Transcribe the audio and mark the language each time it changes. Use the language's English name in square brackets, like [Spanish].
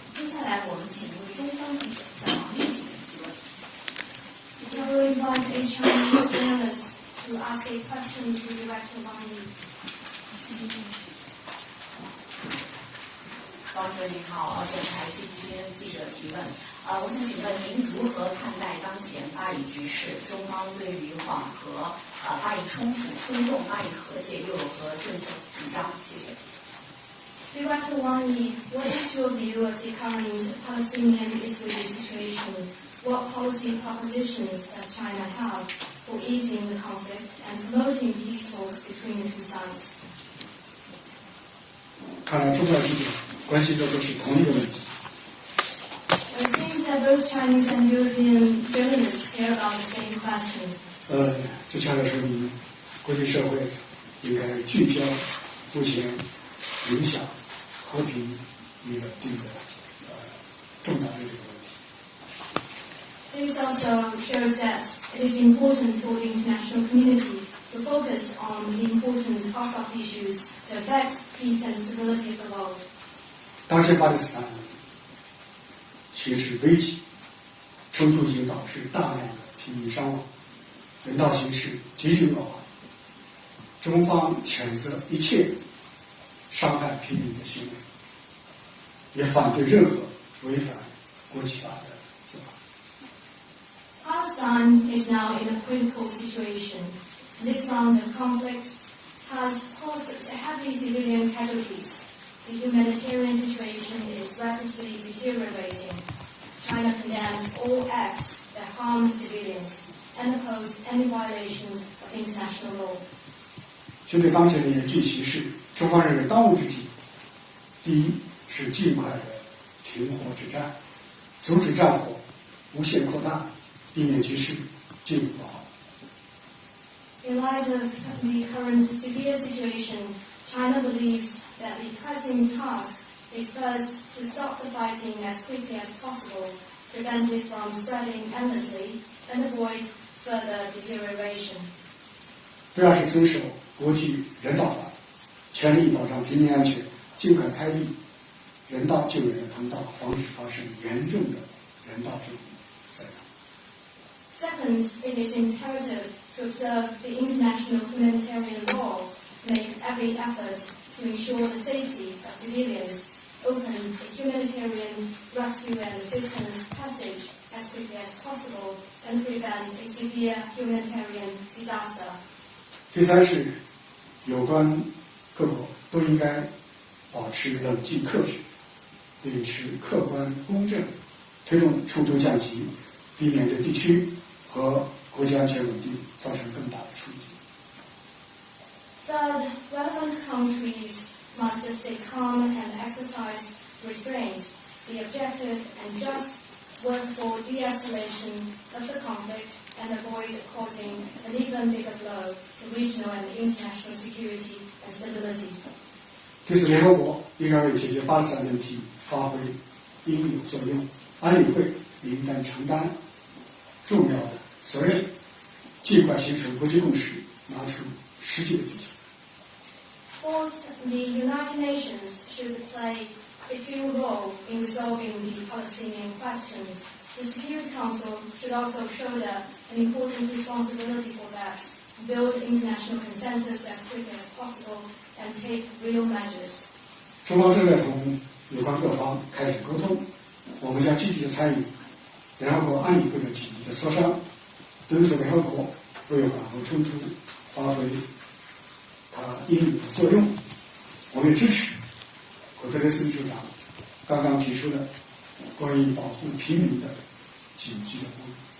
[Chinese] 接下来我们请为中方记者向王毅主任提问。 [English] We will invite a Chinese journalist to ask a question to Director Wang Yi. [Chinese] 王主任您好，这台 TVBS 记者提问。我想请问您如何看待当前巴以局势？中方对于缓和巴以冲突、推动巴以和解又有何政策主张？谢谢。 [English] Director Wang Yi, what is your view of the current Palestinian-Israeli situation? What policy propositions does China have for easing the conflict and promoting peace talks between the two sides? [Chinese] 看来中外记者关心的都是同一个问题。 [English] It seems that both Chinese and European journalists care about the same question. [Chinese] 这恰恰说明国际社会应该聚焦目前影响和平与稳定的重大的这个问题。 [English] This also shows that it is important for the international community to focus on the important hostile issues that affect peace and stability of the world. [Chinese] 当前巴勒斯坦形势危急，冲突已经导致大量的平民伤亡，人道形势急剧恶化。中方谴责一切伤害平民的行为，也反对任何违反国际法的做法。 [English] Palestine is now in a critical situation. This round of conflicts has caused heavy civilian casualties. The humanitarian situation is rapidly deteriorating. China condemns all acts that harm civilians and opposes any violation of international law. [Chinese] 针对当前的严峻形势，中方认为当务之急，第一是尽快的停火止战，阻止战火无限扩大，避免局势进一步恶化。 [English] In light of the current severe situation, China believes that the pressing task is first to stop the fighting as quickly as possible, prevent it from spreading endlessly, and avoid further deterioration. [Chinese] 第二是遵守国际人道法，全力保障平民安全，尽快开立人道救援的通道，防止发生严重的人道主义灾难。 [English] Second, it is imperative to observe the international humanitarian law, make every effort to ensure the safety of civilians, open the humanitarian rescue and assistance passage as quickly as possible, and prevent a severe humanitarian disaster. [Chinese] 第三是有关各国都应该保持冷静克制，秉持客观公正，推动冲突降级，避免对地区和国家安全稳定造成更大的冲击。 [English] Third, relevant countries must stay calm and exercise restraint, be objective and just, work for de-escalation of the conflict, and avoid causing an even bigger blow to regional and international security and stability. [Chinese] 第四，联合国应该为解决巴勒斯坦问题发挥应有作用，安理会也应该承担重要的责任，尽快形成国际共识，拿出实际的举措。 [English] Fourth, the United Nations should play its due role in resolving the Palestinian question. The Security Council should also shoulder an important responsibility for that, build international consensus as quickly as possible, and take real measures. [Chinese] 中方正在同有关各方开展沟通，我们将积极的参与联合国安理会的紧急的磋商，敦促联合国为缓和冲突发挥它应有的作用。我们也支持古特雷斯秘书长刚刚提出的关于保护平民的紧急的呼吁。